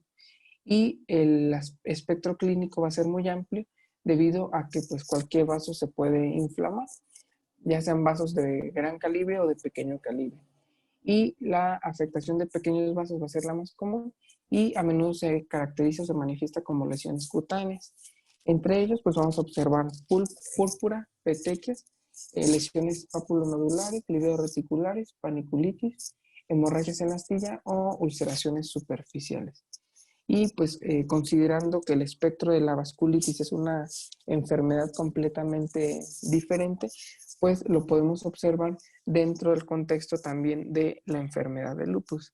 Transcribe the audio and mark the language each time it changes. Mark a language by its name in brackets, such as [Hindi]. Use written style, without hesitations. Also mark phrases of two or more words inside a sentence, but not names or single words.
[Spanish] Y el espectro clínico va a ser muy amplio debido a que pues cualquier vaso se puede inflamar, ya sean vasos de gran calibre o de pequeño calibre. Y la afectación de pequeños vasos va a ser la más común y a menudo se caracteriza o se manifiesta como lesiones cutáneas. Entre ellos pues vamos a observar púrpura, petequias, lesiones papulonodulares, reticulares, paniculitis, hemorragias en la astilla o ulceraciones superficiales. Y pues considerando que el espectro de la vasculitis es una enfermedad completamente diferente, pues lo podemos observar dentro del contexto también de la enfermedad de lupus.